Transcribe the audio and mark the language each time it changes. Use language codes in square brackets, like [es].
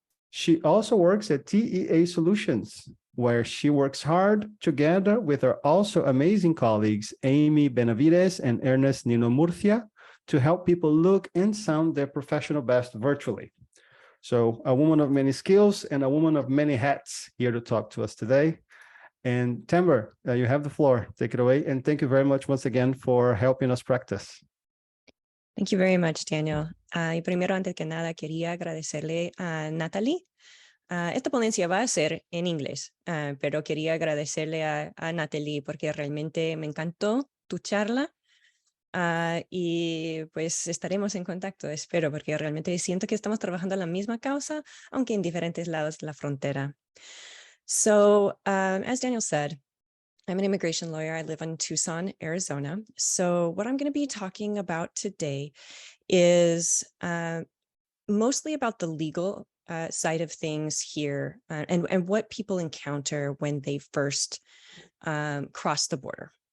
[en] She also works at T.E.A Solutions, where she works hard together with her also amazing colleagues, Aimee Benavides and Ernest Niño-Murcia, to help people look and sound their professional best virtually. So a woman of many skills and a woman of many hats here to talk to us today. And Tamber, you have the floor. Take it away. And thank you very much once again for helping us practice. Thank you very much, Daniel. [es] Y primero, antes que nada, quería agradecerle a Natalie. Esta ponencia va a ser en inglés, pero quería agradecerle a Natalie porque realmente me encantó tu charla. Y pues estaremos en contacto, espero, porque realmente siento que estamos trabajando en la misma causa, aunque en diferentes lados de la frontera. [en] So, as Daniel said, I'm an immigration lawyer. I live in Tucson, Arizona. So what I'm going to be talking about today is mostly about the legal side of things here and what people encounter when they first cross the border.